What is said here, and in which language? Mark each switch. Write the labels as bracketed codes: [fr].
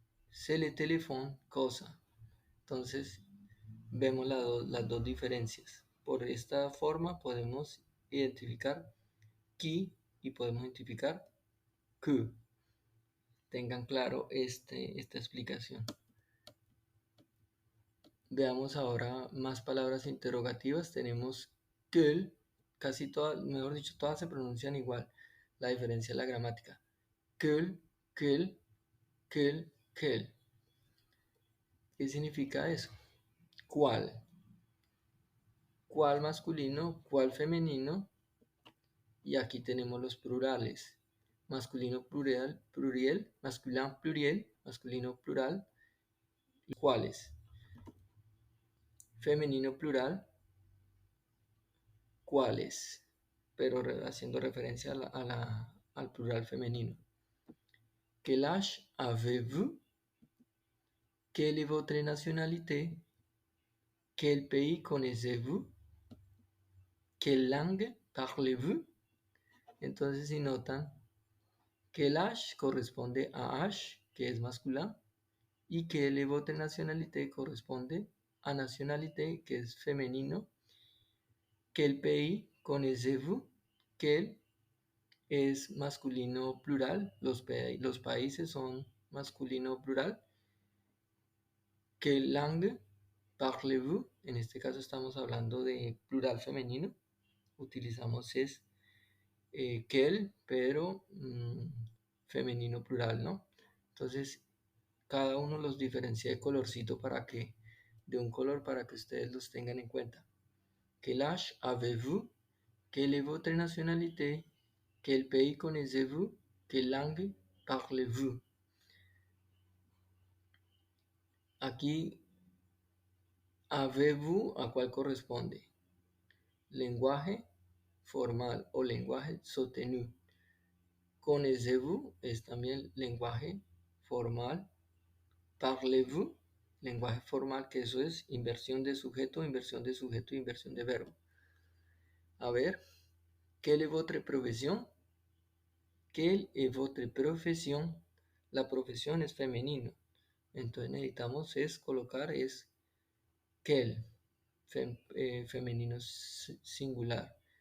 [fr] C'est les téléphones, cosa. [es] Entonces vemos las dos diferencias. Por esta forma podemos identificar qui y podemos identificar que. Tengan claro esta explicación. Veamos ahora más palabras interrogativas. Tenemos quel, casi todas, mejor dicho, todas se pronuncian igual. La diferencia es la gramática. Quel, quel, quel, quel. ¿Qué significa eso? ¿Cuál? ¿Cuál masculino? ¿Cuál femenino? Y aquí tenemos los plurales. Masculino plural, pluriel, masculino pluriel, masculino plural. ¿Cuáles? Femenino plural, cuáles, pero haciendo referencia al plural femenino. [fr] Quel âge avez-vous? Quelle est votre nationalité? Quel pays connaissez-vous? Quelle langue parlez-vous? [es] Entonces, si notan, [fr] quel âge [es] corresponde a âge, que es masculino, y [fr] quelle est votre nationalité [es] corresponde a nationalité, que es femenino. [fr] Quel pays connaissez-vous? [es] Quel es masculino plural, los países son masculino plural. [fr] Quelle langue parlez-vous? [es] En este caso estamos hablando de plural femenino. Utilizamos es quel, pero femenino plural, ¿no? Entonces, cada uno los diferencia de colorcito de un color para que ustedes los tengan en cuenta. [fr] Quel âge avez-vous? Quelle est votre nationalité? Quel pays connaissez-vous? quelle langue parlez-vous? [es] Aquí, avez-vous, ¿a cuál corresponde? Lenguaje formal o lenguaje soutenu. Connaissez-vous es también lenguaje formal. Parlez-vous, lenguaje formal, que eso es inversión de sujeto, inversión de sujeto y inversión de verbo. A ver, [fr] quelle est votre profession? Quelle est votre profesión? [es] La profesión es femenino. Entonces necesitamos es colocar es quel, femenino singular.